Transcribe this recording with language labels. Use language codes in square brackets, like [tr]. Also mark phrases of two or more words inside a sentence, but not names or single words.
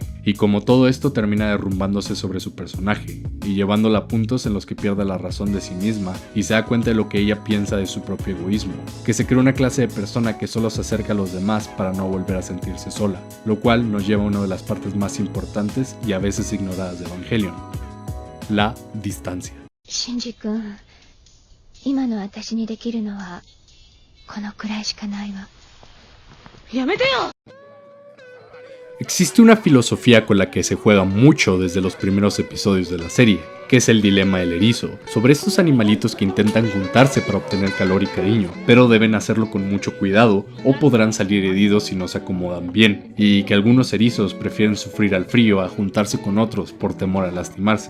[es] Y como todo esto termina derrumbándose sobre su personaje y llevándola a puntos en los que pierde la razón de sí misma y se da cuenta de lo que ella piensa de su propio egoísmo, que se crea una clase de persona que solo se acerca a los demás para no volver a sentirse sola, lo cual nos lleva a una de las partes más importantes y a veces ignoradas de Evangelion: la distancia. [ja] シンジ君、今の私にできるのはこのくらいしかないわ。やめてよ! [es] Existe una filosofía con la que se juega mucho desde los primeros episodios de la serie, que es el dilema del erizo, sobre estos animalitos que intentan juntarse para obtener calor y cariño, pero deben hacerlo con mucho cuidado o podrán salir heridos si no se acomodan bien, y que algunos erizos prefieren sufrir al frío a juntarse con otros por temor a lastimarse.